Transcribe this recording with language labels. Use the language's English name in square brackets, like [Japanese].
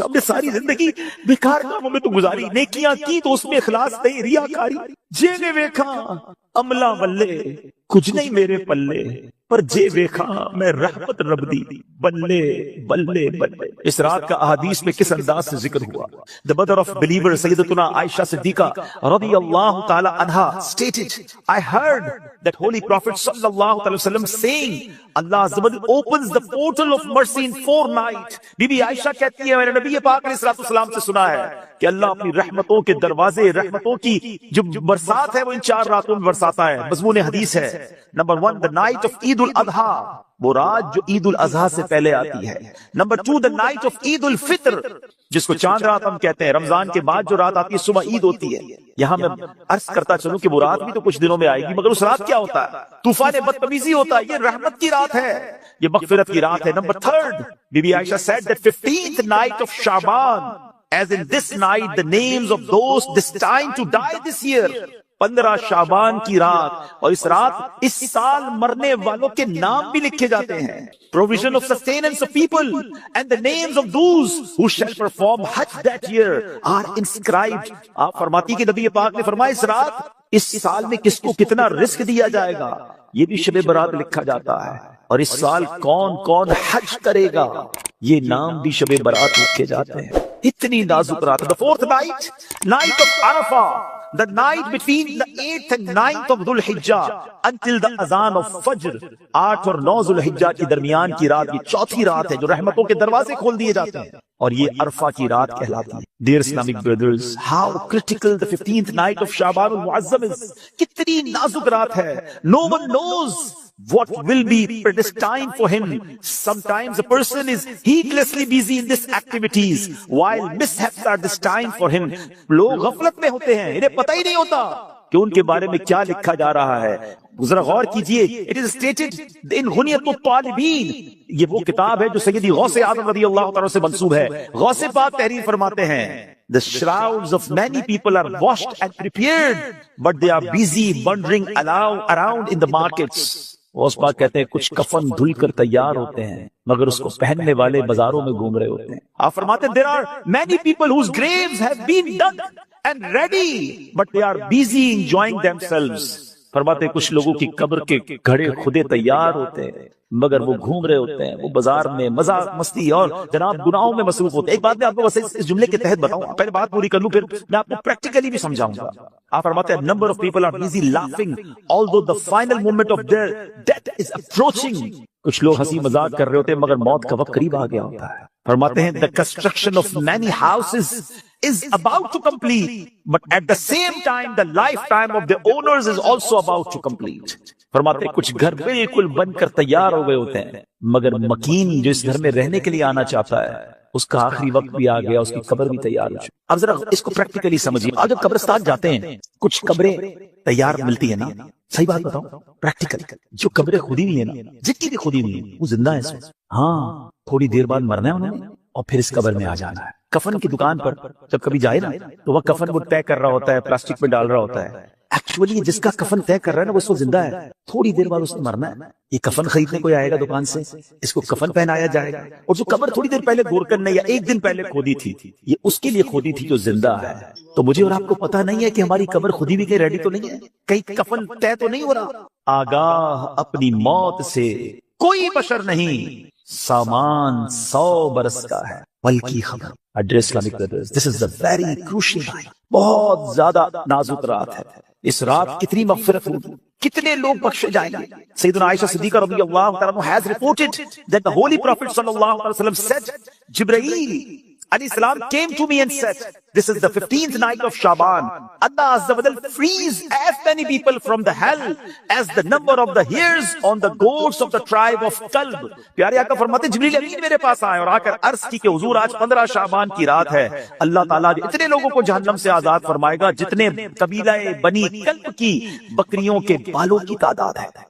[Urdu] ہم نے ساری زندگی بیکار کاموں میں تو گزاری, نیکیاں کی تو اس میں اخلاص نہیں, ریاکاری. [Punjabi] جے نے ویکھا عملہ ولے کچھ نہیں میرے پلے, پر جے ویکھا میں رحمت رب دی بلے بلے بلے. [Urdu] اس رات کا احادیث میں کس انداز سے ذکر ہوا. [English] The mother of believer سیدتنا Aisha Siddiqa رضی اللہ تعالی عنہا stated, I heard that holy prophet صلی اللہ علیہ وسلم saying, Allah Azza wa Jalla opens the portal of mercy in 4 nights. [Urdu] Be be عائشہ کہتی ہے میں نے نبی پاک علیہ الصلوۃ والسلام سے سنا ہے کہ اللہ اپنی رحمتوں کے دروازے, رحمتوں کی جو برسات ہے وہ ان 4 راتوں میں برساتا ہے. مضمون حدیث ہے. نمبر 1, [English] the night of [Urdu] عید الاضحیٰ, وہ رات جو عید الاضحیٰ سے پہلے آتی ہے. نمبر 2, [English] the night of [Urdu] عید الفطر, جس کو چاند رات ہم کہتے ہیں. رمضان کے بعد جو رات آتی ہے صبح عید ہوتی ہے. یہاں میں عرض کرتا چلوں کہ وہ رات بھی تو کچھ دنوں میں آئے گی, مگر اس رات کیا ہوتا ہے؟ طوفان بدتمیزی ہوتا ہے. یہ رحمت کی رات ہے, یہ مغفرت کی رات ہے. [English] Number 3, بی بی Aisha said that 15th night of Shaban, as in this night the names of those destined to die this year. [Urdu] 15 شعبان کی رات, اور اس رات اس سال مرنے والوں کے نام بھی لکھے جاتے ہیں. [English] Provision of sustenance of people and the names of those who shall perform Hajj that year are inscribed. [Urdu] آپ فرماتی کہ نبی پاک نے فرمایا اس رات اس سال میں کس کو کتنا رزق دیا جائے گا یہ بھی شب برات لکھا جاتا ہے, اور اس سال کون کون حج کرے گا یہ نام بھی شب برات لکھے جاتے ہیں. اتنی نازک رات. [English] The 4th night, night of Arafah, the night between the 8th and 9th of Dhul Hijjah until the azan of Fajr. [Urdu] 8 اور 9 ذوالحجہ کے درمیان کی رات, یہ 4تھی رات ہے جو رحمتوں کے دروازے کھول دیے جاتے ہیں. اور یہ عرفہ کی رات کہلاتی ہے. [English] Dear Islamic brothers, how critical the 15th night of Shaban al-Muazzam is. [Urdu] کتنی نازک رات ہے. [English] No one knows what will be predestined for him. Sometimes a person is heedlessly busy in these activities while mishaps are destined for him. [Urdu] لوگ غفلت میں ہوتے ہیں, انہیں پتہ ہی نہیں ہوتا کہ ان کے بارے میں کیا لکھا جا رہا ہے. ذرا غور کیجئے, [English] it is stated in [Urdu] غنیۃ الطالبین, یہ وہ کتاب ہے جو سیدی غوث اعظم رضی اللہ تعالیٰ سے منسوب ہے. غوث پاک تحریر فرماتے ہیں, [English] the shrouds of many people are washed and prepared, but they are busy wandering around in the markets. [Urdu] Ghaus Pak کہتے ہیں کچھ کفن دھل کر تیار ہوتے ہیں مگر اس کو پہننے والے بازاروں میں گھوم رہے ہوتے ہیں. آپ فرماتے ہیں [English] there are many people whose graves have been dug and ready, but they are busy enjoying themselves. [Urdu] فرماتے ہیں کچھ لوگوں کی قبر کے گھڑے خودے تیار ہوتے ہیں مگر وہ گھوم رہے ہوتے ہیں, وہ بازار میں مزاح مستی اور جناب گناہوں میں مصروف ہوتے ہیں. ایک بات میں آپ کو بس اس جملے کے تحت بتاؤں, پہلے بات پوری کر لوں پھر میں آپ کو پریکٹیکلی بھی سمجھاؤں گا. آپ فرماتے ہیں [English] number of people are busy laughing although the final moment of their death is approaching. [Urdu] کچھ لوگ ہنسی مذاق کر رہے ہوتے ہیں مگر موت کا وقت قریب آ گیا ہوتا ہے. فرماتے ہیں [English] the construction of many houses is about to complete, but at the same time the lifetime of the owners is also about to complete. [Urdu] فرماتے ہیں کچھ گھر بالکل بن کر تیار ہو گئے ہوتے ہیں مگر مکین جو اس گھر میں رہنے کے لیے آنا چاہتا ہے اس کا آخری وقت بھی آ گیا, اس کی قبر بھی تیار ہو چکی. اب ذرا اس کو پریکٹیکلی سمجھیے. آج جب قبرستان جاتے ہیں کچھ قبریں تیار ملتی ہیں نا, صحیح بات بتاؤں پریکٹیکل, جو قبریں کھودی ہوئی ہیں نا, جن کی بھی کھودی ہوئی ہیں وہ زندہ ہے اس میں. ہاں تھوڑی دیر بعد مرنا ہے انہوں نے اور پھر اس قبر میں آ جانا ہے. کفن کی دکان پر جب کبھی جائے نا تو وہ کفن وہ طے کر رہا ہوتا ہے, پلاسٹک میں ڈال رہا ہوتا ہے. ایکچولی جس کا کفن طے کر رہا ہے نا وہ اس کو زندہ ہے, تھوڑی دیر بعد اس نے مرنا ہے. یہ کفن خریدنے کوئی آئے گا دکان سے, اس کو کفن پہنایا جائے گا, اور جو قبر تھوڑی دیر پہلے گورکن نے یا ایک دن پہلے کھودی تھی یہ اس کے لیے کھودی تھی جو زندہ ہے. تو مجھے اور آپ کو پتا نہیں ہے کہ ہماری قبر خودی بھی کہیں ریڈی تو نہیں ہے, کہیں کفن طے تو نہیں ہو رہا. آگاہ اپنی موت سے کوئی بشر نہیں, سامان 100 برس کا ہے بلکہ خبر. [English] Address Islamic brothers, this is a very crucial night. [Urdu] بہت زیادہ نازک رات ہے. اس رات کتنی مغفرت ہوگی, کتنے لوگ بخشے جائیں گے. [English] سیدنا Aisha Siddiqa رضی اللہ تعالیٰ عنہ has reported that the Holy Prophet sallallahu alaihi wasallam said, Jibreel alayhi salam came to me and said, this is the 15th night of Shaban. Allah Azza wa Jalla frees as many people from the hell as the number of the hairs on the goats of the tribe of Kalb. [Urdu] پیارے آقا فرماتے ہیں جبریل امین میرے پاس آئے اور آ کر عرض کی کہ حضور آج 15 شعبان کی رات ہے, اللہ تعالیٰ اتنے لوگوں کو جہنم سے آزاد فرمائے گا جتنے قبیلہ بنی کلب کی بکریوں کے بالوں کی تعداد ہے.